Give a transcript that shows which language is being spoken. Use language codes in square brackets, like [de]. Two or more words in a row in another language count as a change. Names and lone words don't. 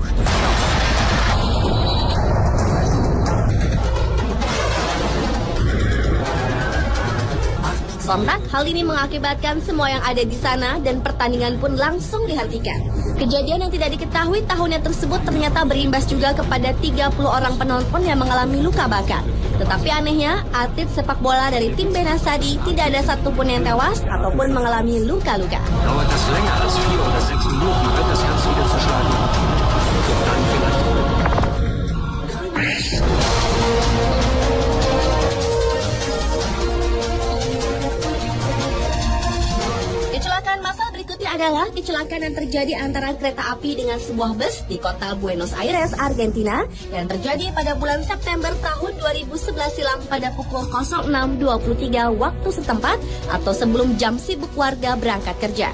[id] Sontak, hal ini mengakibatkan semua yang ada di sana dan pertandingan pun langsung dihentikan. Kejadian yang tidak diketahui tahunnya tersebut ternyata berimbas juga kepada 30 orang penonton yang mengalami luka bakar. Tetapi anehnya, atlet sepak bola dari tim Benasadi tidak ada satupun yang tewas ataupun mengalami luka-luka. [de] Dauert das länger als 4 oder 6 Minuten, wird das Ganze wieder zerschlagen. Dann vielleicht. [id] Kecelakaan massal berikutnya adalah kecelakaan yang terjadi antara kereta api dengan sebuah bus di kota Buenos Aires, Argentina, yang terjadi pada bulan September tahun 2011 silam pada pukul 06.23 waktu setempat atau sebelum jam sibuk warga berangkat kerja.